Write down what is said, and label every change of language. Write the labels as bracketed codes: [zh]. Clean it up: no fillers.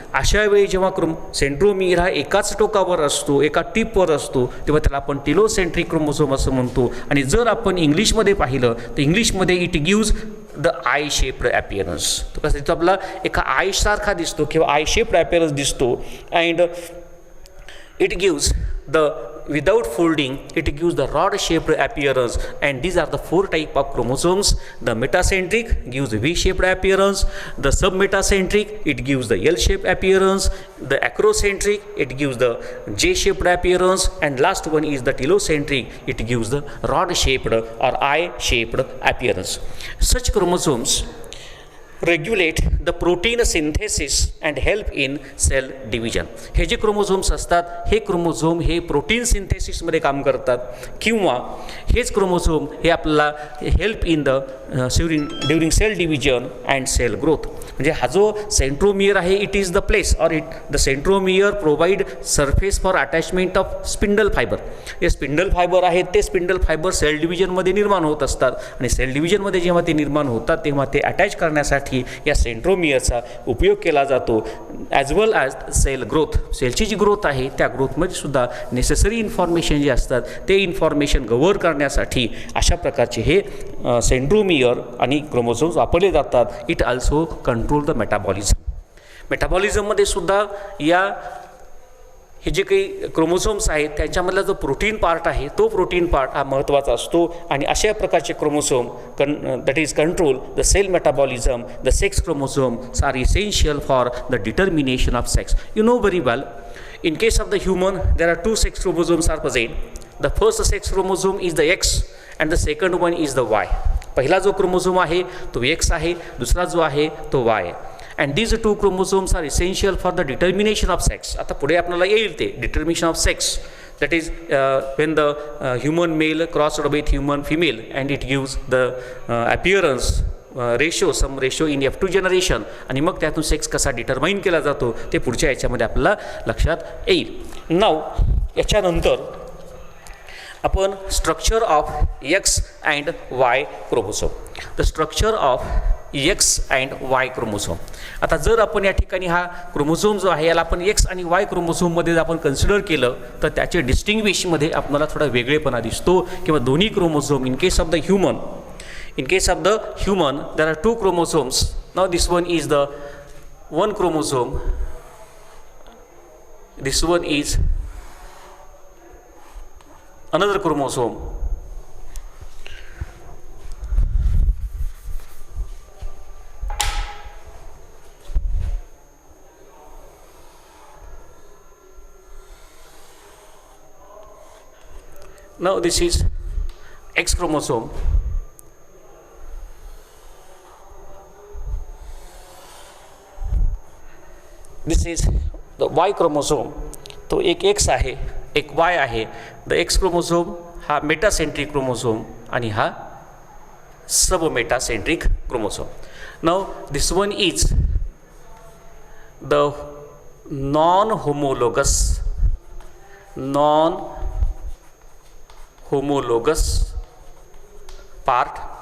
[mr] अशा वेळी जेव्हा सेंट्रोमियर हा एकाच टोकावर असतो, एका टिपवर असतो, तेव्हा त्याला आपण टेलोसेंट्रिक क्रोमोझोम असं म्हणतो. आणि जर आपण इंग्लिशमध्ये पाहिलं तर इंग्लिशमध्ये [en] It gives the eye shaped appearance. [mr] तो कसं तिथं आपला एका आयसारखा दिसतो किंवा आय शेप्ड ॲपिअरन्स दिसतो. And [en] It gives the without folding it gives the rod shaped appearance. And these are the 4 type of chromosomes. The metacentric gives V shaped appearance, the submetacentric it gives the L shaped appearance, the acrocentric it gives the J shaped appearance, and last one is the telocentric it gives the rod shaped or I shaped appearance. Such chromosomes regulate the protein synthesis and help in cell division. [mr] हे जे chromosomes असतात हे chromosome हे protein सिंथेसिसमध्ये काम करतात किंवा हेच chromosome हे आपल्याला [en] Help in the during cell division and cell growth. [mr] म्हणजे हा जो सेंट्रोमियर आहे [en] It is the place और the centromere provide surface for attachment of spindle fibre. [mr] हे स्पिंडल फायबर आहेत ते स्पिंडल फायबर सेल डिव्हिजनमध्ये निर्माण होत असतात आणि सेल डिव्हिजनमध्ये जेव्हा ते निर्माण होतात तेव्हा ते अटॅच करण्यासाठी या सेंट्रोमियरचा उपयोग केला जातो. ॲज वेल ॲज सेल ग्रोथ, सेलची जी ग्रोथ आहे त्या ग्रोथमध्ये सुद्धा नेसेसरी इन्फॉर्मेशन जे असतात ते इन्फॉर्मेशन गव्हर करण्यासाठी अशा प्रकारचे हे सेंट्रोमियर आणि क्रोमोझोम्स वापरले जातात. [en] It also control the metabolism. [mr] मेटाबॉलिझममध्ये सुद्धा या हे जे काही क्रोमोझोम्स आहेत त्यांच्यामधला जो प्रोटीन पार्ट आहे तो प्रोटीन पार्ट हा महत्त्वाचा असतो. आणि अशा प्रकारचे [en] Chromosome that is control the cell metabolism. The sex chromosomes are essential for the determination of sex. You know very well, in case of the human there are 2 sex chromosomes are present. The first sex chromosome is the X and the second one is the Y. [mr] पहिला जो chromosome आहे तो X आहे, दुसरा जो आहे तो Y. [en] And these 2 chromosomes are essential for the determination of sex. [mr] आता पुढे आपल्याला येईल ते [en] determination of sex, that is when the human male crossed with human female and it gives the appearance ratio, some ratio in F2 generation. [mr] आणि मग त्यातून sex कसा determine केला जातो ते पुढच्या याच्यामध्ये आपल्याला लक्षात येईल. नाव याच्यानंतर आपण [en] Structure of X and Y chromosome. The structure of X and Y chromosome. [mr] आता जर आपण या ठिकाणी हा क्रोमोझोम जो आहे याला आपण एक्स आणि वाय क्रोमोझोममध्ये जर आपण कन्सिडर केलं तर त्याचे डिस्टिंग्विशमध्ये आपल्याला थोडा वेगळेपणा दिसतो किंवा दोन्ही chromosome in case of the human, [en] in case of the human there are 2 chromosomes. Now this one is the one chromosome, this one is another chromosome. Now this is X chromosome. This is the Y chromosome. [mr] तो एक X आहे, एक Y आहे. The X chromosome हा metacentric chromosome आणि हा सब metacentric chromosome. [en] Now this one is the non homologous part.